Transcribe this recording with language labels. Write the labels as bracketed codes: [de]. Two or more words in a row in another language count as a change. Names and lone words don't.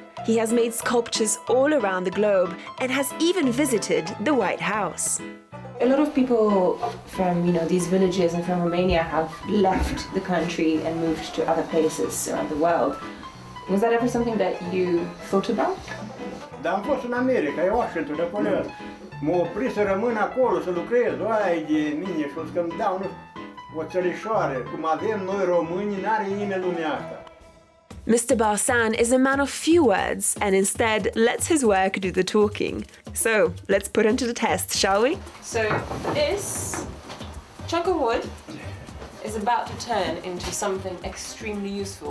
[en] He has made sculptures all around the globe and has even visited the White House. A lot of people from, these villages and from Romania have left the country and moved to other places around the world. Was that ever something that you thought about? [ro] Dar am fost în America, e Washington, de acolo. M-a oprit să rămân acolo, să lucrez. Ai de mine, și o să-mi dau o țărișoară. Cum avem noi români, n-are nimeni lumea asta. [en] Mr. Balkans is a man of few words, and instead lets his work do the talking. So, let's put him to the test, shall we? So, this chunk of wood is about to turn into something extremely useful.